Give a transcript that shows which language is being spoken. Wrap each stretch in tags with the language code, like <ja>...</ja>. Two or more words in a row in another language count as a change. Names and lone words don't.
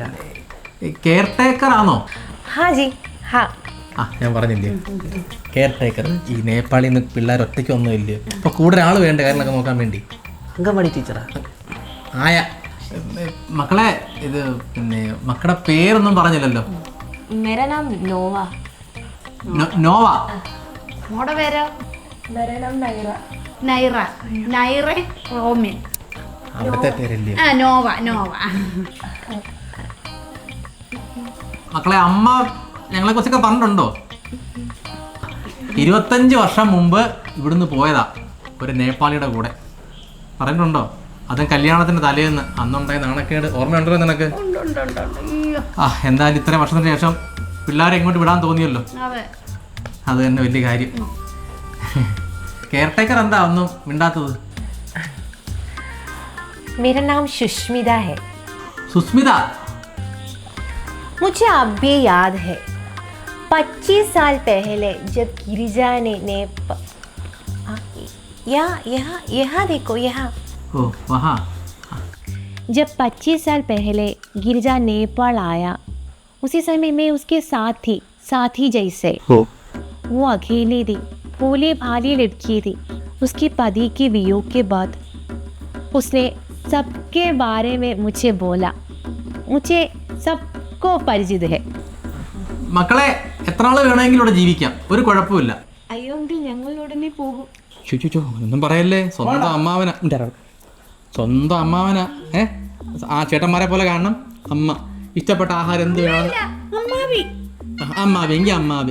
<en>care taker</en> <ml>ആണോ?</ml> <hi>हाँ</hi> <ml>ഞാൻ പറഞ്ഞില്ലേ</ml> <en>care taker.</en> <ml>ഈ നേപ്പാളിൽ നിന്ന് പിള്ളേർ ഒറ്റയ്ക്ക് ഒന്നും ഇല്ല. അപ്പോൾ കൂടുതൽ ആൾ വേണ്ട കാര്യങ്ങളൊക്കെ നോക്കാൻ വേണ്ടി. അംഗൻവാടി ടീച്ചറാ ആയ. മക്കളെ ഇത് പിന്നെ മക്കളുടെ പേരൊന്നും പറഞ്ഞില്ലല്ലോ.</ml> <hi>मेरा नाम नोवा.</hi> <ml>നോവ. മോടെ പേരോ?</ml> <hi>मेरा नाम नायरा.</hi> <ml>നൈറ. നൈറ റോമിൻ. അവിടുത്തെ പേരല്ലേ? ആ നോവ. നോവ. മക്കളെ അമ്മ ഞങ്ങളെ കുറിച്ചൊക്കെ പറഞ്ഞിട്ടുണ്ടോ? 25 വർഷം മുമ്പ് ഇവിടുന്ന് പോയതാ ഒരു നേപ്പാളിയുടെ കൂടെ. പറഞ്ഞിട്ടുണ്ടോ? അതും കല്യാണത്തിൻ്റെ തലേന്ന്. അന്നുണ്ടായ നാണക്കേട് ഓർമ്മയുണ്ടല്ലോ നിനക്ക്? എന്തായാലും ഇത്രയും വർഷത്തിന് ശേഷം പിള്ളേരെ ഇങ്ങോട്ട് വിടാൻ തോന്നിയല്ലോ. അത് തന്നെ വലിയ കാര്യം.</ml> <en>care taker</en> <ml>എന്താ ഒന്നും മിണ്ടാത്തത്?</ml> <hi>मेरा नाम सुष्मिता है.</hi> <ml>സുസ്മിത.</ml> <hi>मुझे अब भी याद है 25 साल पहले जब गिरिजा ने यहाँ देखो यहाँ. ഓ വഹാ. जब 25 साल पहले गिरिजा नेपाल आया उसी समय मैं उसके साथी जैसे. वो अकेली थी, भोले भाली लड़की थी. उसके पति के वियोग के बाद उसने सबके बारे में मुझे बोला. मुझे सबको परिचित है.</hi> <ml>മക്കളെ എത്ര നാൾ വേണമെങ്കിലും ഇവിടെ ജീവിക്കാം, ഒരു കുഴപ്പമില്ല. അയ്യോങ്കിൽ ഞങ്ങൾ ഉടനെ പോകും. ചുച്ചു ഒന്നും പറയല്ലേ. സ്വന്തം അമ്മാവനാ. ആ ചേട്ടന്മാരെ പോലെ കാണണം. അമ്മ ഇഷ്ടപ്പെട്ട ആഹാരം എന്ത് വേണം? അമ്മാവി എങ്കിൽ അമ്മാവി.</ml>